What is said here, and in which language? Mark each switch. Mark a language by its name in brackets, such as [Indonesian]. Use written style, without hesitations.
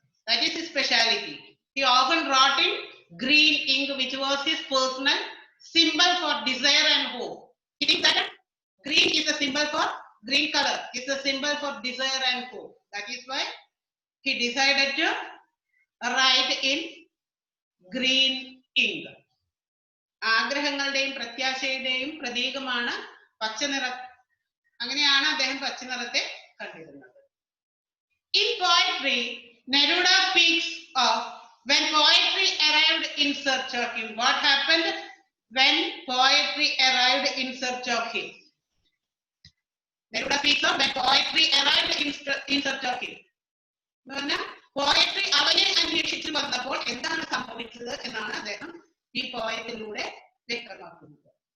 [English] That is his specialty. He often wrote in green ink, which was his personal symbol for desire and hope. He thinks that green is a symbol for green color. It's a symbol for desire and hope. That is why he decided to write in green ink. [Malayalam] ആഗ്രഹങ്ങളുടെയും പ്രത്യാശയുടെയും പ്രതീകമാണ് പച്ചനിറം. അങ്ങനെയാണ് അദ്ദേഹം പച്ചനിറത്തെ കണ്ടിരുന്നത്. [English] In poetry, Neruda speaks of when poetry arrived in search of him. What happened when poetry arrived in search of him? Neruda speaks of when poetry arrived in search of him. [Malayalam] Poetry അവനെ അന്വേഷിച്ചു വന്നപ്പോൾ എന്താണ് സംഭവിച്ചത് എന്നാണ് അദ്ദേഹം ഈ പോയത്തിലൂടെ വ്യക്തമാക്കുന്നത്.